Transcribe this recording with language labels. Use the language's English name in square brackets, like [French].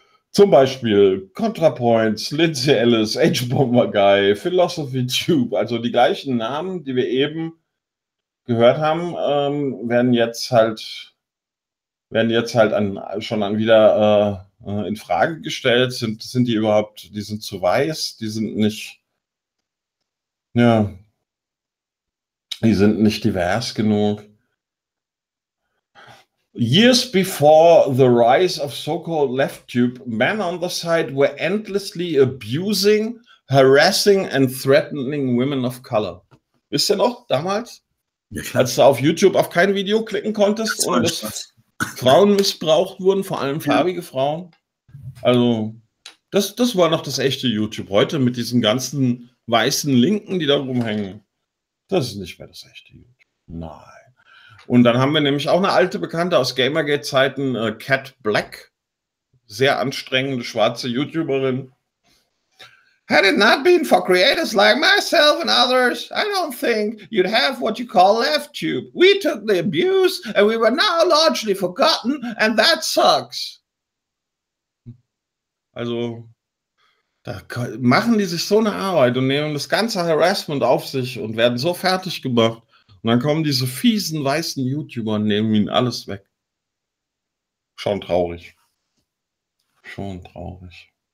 [German] Zum Beispiel ContraPoints, Lindsay Ellis, H-Bomber Guy, Philosophy Tube, also die gleichen Namen, die wir eben gehört haben, werden jetzt halt schon wieder in Frage gestellt. Sind die überhaupt, die sind zu weiß, die sind nicht, ja, die sind nicht divers genug. [English] Years before the rise of so-called LeftTube, men on the site were endlessly abusing, harassing and threatening women of color. [German] Wisst ihr noch, damals? Ja, klar. Als du auf YouTube auf kein Video klicken konntest, Frauen missbraucht wurden, vor allem farbige Frauen. Also, das war noch das echte YouTube. Heute mit diesen ganzen weißen Linken, die da rumhängen, das ist nicht mehr das echte YouTube. Nein. Und dann haben wir nämlich auch eine alte Bekannte aus Gamergate-Zeiten, Cat Black. Sehr anstrengende schwarze YouTuberin. [English] Had it not been for creators like myself and others, I don't think you'd have what you call left tube. We took the abuse and we were now largely forgotten and that sucks. [German] Also, da machen die sich so eine Arbeit und nehmen das ganze Harassment auf sich und werden so fertig gemacht. Und dann kommen diese fiesen weißen YouTuber und nehmen ihnen alles weg. Schon traurig. Schon traurig.